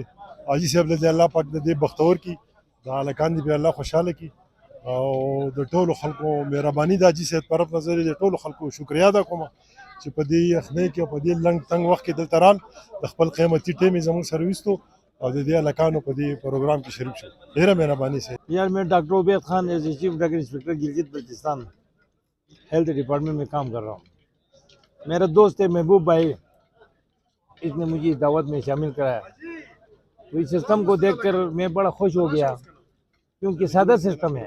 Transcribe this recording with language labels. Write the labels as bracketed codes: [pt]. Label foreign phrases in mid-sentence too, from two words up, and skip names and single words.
[ps] حاجي صاحب دې الله پاک د دې بختور کړي، د هلکان دې بیا الله خوشحاله کړي او د ټولو خلکو مهرباني د حاجي صاحب طرف نه زه د ټولو خلکو شکریا ادا کوم چې په دې یخنۍ کې او په دې لنډ تنګ وخت کې دلته رال د خپل قیمتي ټیم یې زموږ سره ویستو او د دې هلکانو په دې پروګرام کې شریک شو. ډېره مهرباني صحیح. [ur] یار میں ڈاکٹر عبید خان [en] as Chief Drug Inspector Gilgit Baltistan Health Department [ur] میں کام کر رہا ہوں. میرا دوست ہے محبوب بھائی، اس نے مجھے اس دعوت میں شامل کرایا، تو اس سسٹم کو دیکھ کر میں بڑا خوش ہو گیا، کیونکہ سادہ سسٹم ہے.